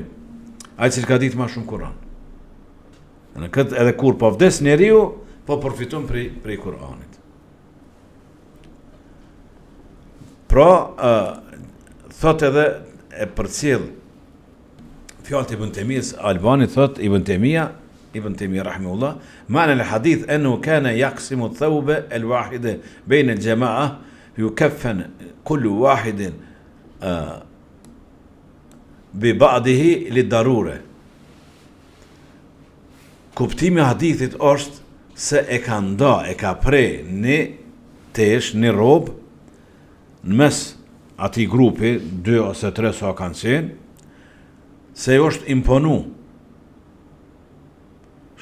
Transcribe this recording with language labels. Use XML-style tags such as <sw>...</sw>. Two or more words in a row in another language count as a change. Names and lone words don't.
<sq>Ai që ka ditë ma shumë Kur'an. Në këtë edhe kur po vdes njeriu, po përfiton prej Kur'anit. Pra, thot edhe e përcjell fjalët e Ibn Temijës Albani, thot Ibn Temija</sq> <ar>رحمه الله، معنى الحديث أنه كان يقسم الثوب الواحد بين الجماعة يكفن كل واحد ببعضه للضرورة.</ar> <sq>Kuptimi hadithit është se e ka nda, e ka prej një tesh, një rob, në mes ati grupi, 2 ose 3 sa kanë qenë, se është imponu.</sq>